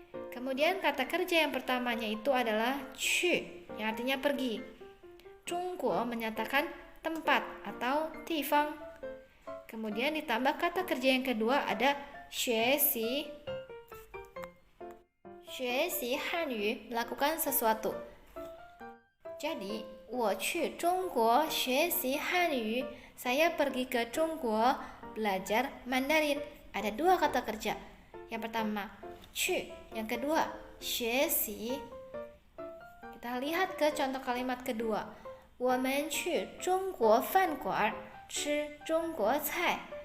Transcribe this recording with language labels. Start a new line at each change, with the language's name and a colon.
Indonesian: Kemudian kata kerja yang pertamanya itu adalah 去, yang artinya pergi. 中国 menyatakan tempat atau 地方. Kemudian ditambah kata kerja yang kedua ada 学习.
Chinese: 学习汉语
Indonesian: melakukan sesuatu. Jadi,
Chinese: 我去中国学习汉语.
Indonesian: Saya pergi ke Zhongguo belajar Mandarin. Ada dua kata kerja. Yang pertama, 去. Yang kedua, 学习. Kita lihat ke contoh kalimat kedua.
Chinese: 我们去中国饭馆吃中国菜.